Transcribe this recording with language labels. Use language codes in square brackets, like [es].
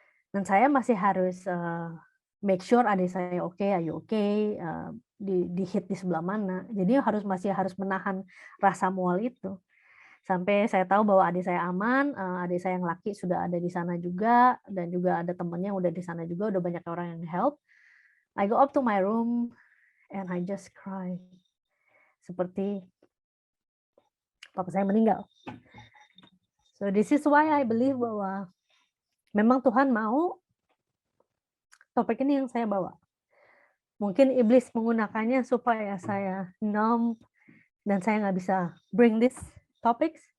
[id] Dan saya masih harus, [en] make sure [id] adik saya oke, [en] "Are you okay?" [id] Di-hit di sebelah mana. Jadi masih harus menahan rasa mual itu. Sampai saya tahu bahwa adik saya aman, adik saya yang laki sudah ada di sana juga, dan juga ada temennya yang udah di sana juga, udah banyak orang yang help. [en] I go up to my room and I just cry. [id] Seperti papa saya meninggal. [en] So this is why I believe [id] bahwa memang Tuhan mau topik ini yang saya bawa. Mungkin iblis menggunakannya supaya saya numb dan saya nggak bisa [en] bring this topics.